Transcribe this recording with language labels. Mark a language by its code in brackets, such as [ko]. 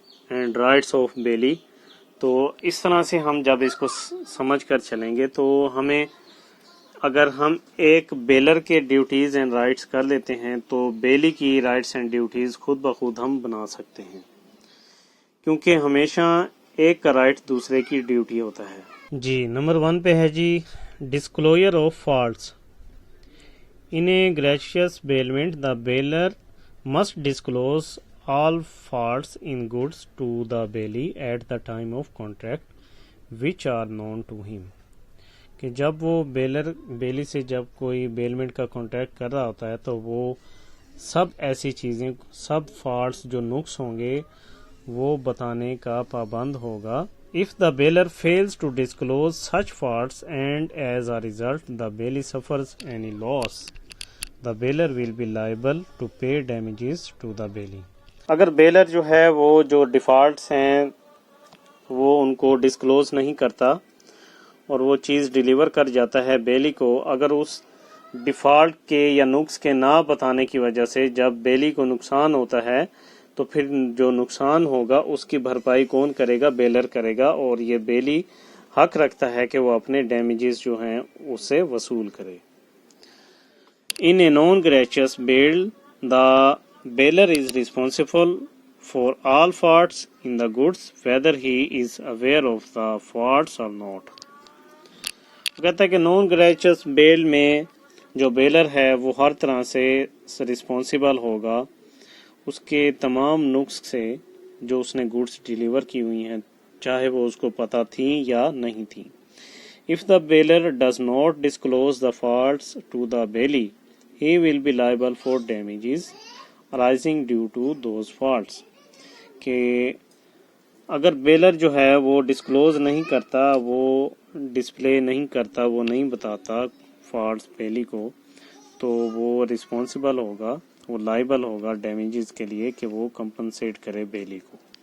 [ur] And rights of بیلی، تو اس طرح سے ہم جب اس کو سمجھ کر چلیں گے تو ہمیں، اگر ہم ایک بیلر کے ڈیوٹیز اینڈ رائٹس کر لیتے ہیں تو بیلی کی رائٹس اینڈ ڈیوٹیز خود بخود ہم بنا سکتے ہیں، کیونکہ ہمیشہ ایک کا رائٹ دوسرے کی ڈیوٹی ہوتا ہے. جی نمبر 1 پہ ہے جی disclosure of faults. [en] In a gracious bailment, the bailor must disclose all faults in goods to the bailee at the time of contract, which are known to him. [ur] کہ جب وہ بیلی سے جب کوئی بیلمنٹ کا کانٹریکٹ کر رہا ہوتا ہے تو وہ سب ایسی چیزیں، سب فالٹس جو نقص ہوں گے وہ بتانے کا پابند ہوگا. [en] If the bailor fails to disclose such faults and as a result the bailee suffers any loss, the bailor will be liable to pay damages to the bailee. [ur] اگر بیلر جو ہے وہ جو ڈیفالٹس ہیں وہ ان کو ڈسکلوز نہیں کرتا اور وہ چیز ڈیلیور کر جاتا ہے بیلی کو، اگر اس ڈیفالٹ کے یا نقص کے نہ بتانے کی وجہ سے جب بیلی کو نقصان ہوتا ہے تو پھر جو نقصان ہوگا اس کی بھرپائی کون کرے گا؟ بیلر کرے گا، اور یہ بیلی حق رکھتا ہے کہ وہ اپنے ڈیمیجز جو ہیں اس سے وصول کرے. [en] In a non-gratuitous bail, the bailor is responsible for all faults in the goods, whether he is aware of the faults or not. [ur] کہتا ہے کہ نان گریچوس بیل میں جو بیلر ہے وہ ہر طرح سے رسپانسیبل ہوگا اس کے تمام نقص سے جو اس نے گوڈس ڈیلیور کی ہوئی ہیں، چاہے وہ اس کو پتہ تھیں یا نہیں تھیں. [en] If the bailor does not disclose the faults to the bailee, he will be liable for damages arising due to those faults. [ur] کہ اگر بیلر جو ہے وہ ڈسکلوز نہیں کرتا، وہ ڈسپلے نہیں کرتا، وہ نہیں بتاتا فالٹس بیلی کو، تو وہ رسپانسیبل ہوگا، وہ لائبل ہوگا ڈیمیجز کے لیے کہ وہ کمپنسیٹ کرے بیلی کو.